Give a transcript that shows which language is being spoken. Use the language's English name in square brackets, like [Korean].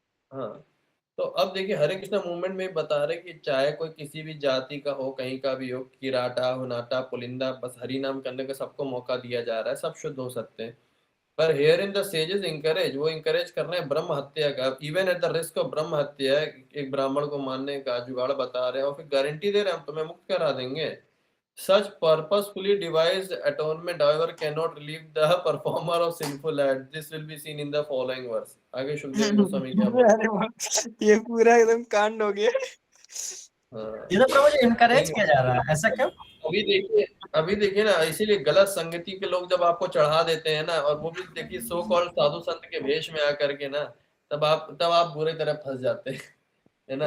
[Hindi] हाँ, तो अब देखिए हरे कृष्णा मूवमेंट में बता रहे कि चाहे कोई किसी भी जाति का हो, कहीं का भी हो, किराटा हुनाटा पुलिंदा, बस हरि नाम करने का सबको मौका दिया जा रहा है, सब शुद्ध हो सकते हैं। [English] पर here in the sages encourage, [Hindi] वो इंकरेज कर रहे हैं ब्रह्म हत्या का, [English] even at the risk of [Hindi] ब्रह्म हत्या, एक ब्राह्मण को मारने का जुगाड़ बता रहे हैं, और फिर गारंटी दे रहे हैं हम तुम्हें मुक्त करा देंगे। [English] Such purposefully devised atonement, however, cannot relieve the performer of sinful act. This will be seen in the following verse. [Hindi] आगे शुकदेव गोस्वामी क्या बोलते हैं? ये पूरा एकदम कांड हो गया। ये तो प्रभु जी इनकरेज किया जा रहा है, ऐसा क्यों? अभी देखिए ना, इसीलिए गलत संगति के लोग जब आपको चढ़ा देते हैं ना, और वो भी देखिए सो कॉल्ड साधु संत के वेश में आकर के ना, तब आप बुरी तरह फंस जाते हैं, है ना।